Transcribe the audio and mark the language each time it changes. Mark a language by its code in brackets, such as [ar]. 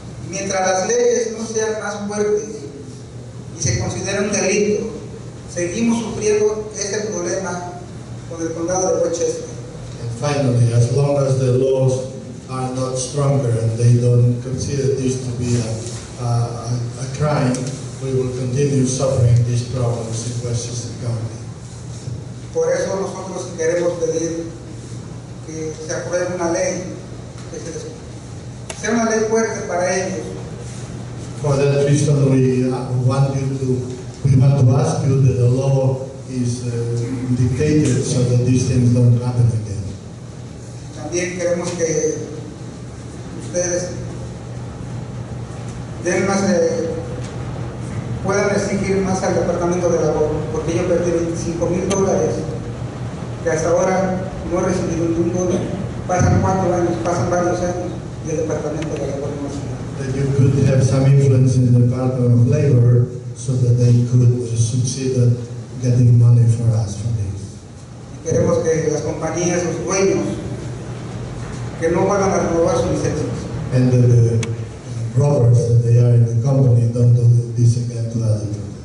[es] Mientras las leyes no sean más fuertes y se considera un delito, seguimos sufriendo este problema con el condado de Westchester. [en] And finally, as long as the laws are not stronger and they don't consider this to be a crime, we will continue suffering these problems in Westchester County. [es] Por eso nosotros queremos pedir que se apruebe una ley, que sea una ley fuerte para ellos. [en] For that reason, we want to ask you that the law is dictated so that these things don't happen again. [es] También queremos que ustedes den más, puedan exigir más al Departamento de Labor, porque yo perdí $25,000 que hasta ahora no he recibido ni $1. Pasan 4 años, pasan varios años y el Departamento de Labor no hace nada. [en] That you could have some influence in the Department of Labor so that they could succeed at getting money for us for this. [es] Y queremos que las compañías, los dueños, que no van a renovar sus licencias. [en] And the robbers that they are in the company don't do this again to other people.